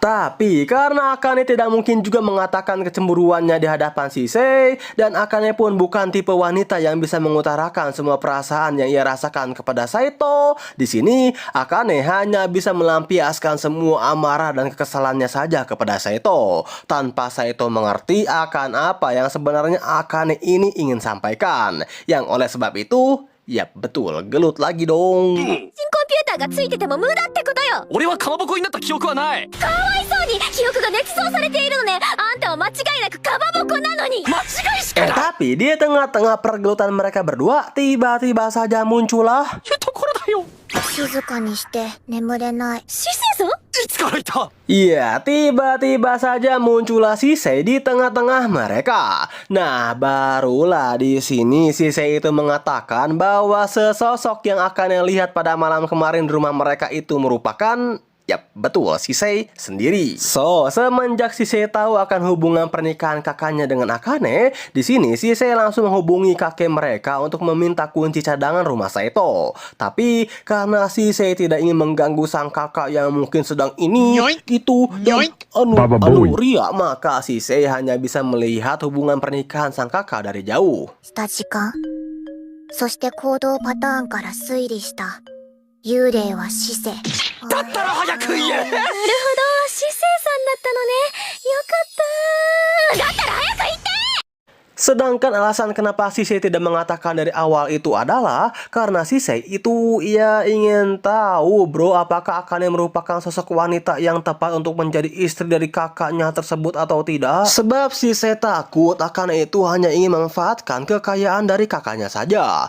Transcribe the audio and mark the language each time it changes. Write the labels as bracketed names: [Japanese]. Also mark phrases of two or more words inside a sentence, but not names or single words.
[Indonesian] Tapi karena Akane tidak mungkin juga mengatakan kecemburuannya di hadapan Shisei, dan Akane pun bukan tipe wanita yang bisa mengutarakan semua perasaan yang ia rasakan kepada Saito. Di sini Akane hanya bisa melampiaskan semua amarah dan kekesalannya saja kepada Saito, tanpa Saito mengerti akan apa yang sebenarnya Akane ini ingin sampaikan. Yang oleh sebab itu, ya betul, gelut lagi dong. [Japanese] 新コンピューターがついてても無駄ってことよ。俺はかまぼこになった記憶はない。かわいそうに記憶が捏造されているのね。あんたは間違いなくかまぼこなのに。間違いしかない。 [Indonesian] Tapi di tengah-tengah pergelutan mereka berdua, tiba-tiba saja muncullah [Japanese] ところだよ。静かにして眠れない。シセさん？いつからいた？ [Indonesian] Iya, tiba-tiba saja muncullah Shisei di tengah-tengah mereka. Nah, barulah di sini Shisei itu mengatakan bahwa sesosok yang Akane lihat pada malam kemarin di rumah mereka itu merupakan, yap, betul, Shisei sendiri. So, semenjak Shisei tahu akan hubungan pernikahan kakaknya dengan Akane, di sini Shisei langsung menghubungi kakek mereka untuk meminta kunci cadangan rumah Saito. Tapi karena Shisei tidak ingin mengganggu sang kakak yang mungkin sedang ini, itu, dan ria, maka Shisei hanya bisa melihat hubungan pernikahan sang kakak dari jauh. [Japanese] した時間。そして行動パターンから推理した。幽霊は死生。だったら早く言え。なるほど、シセさんだったのね。よかった。だったら早く言って。 [Indonesian] Sedangkan alasan kenapa Shisei tidak mengatakan dari awal itu adalah karena Shisei itu ia ingin tahu bro apakah Akane merupakan sosok wanita yang tepat untuk menjadi istri dari kakaknya tersebut atau tidak. Sebab Shisei takut Akane itu hanya ingin memanfaatkan kekayaan dari kakaknya saja.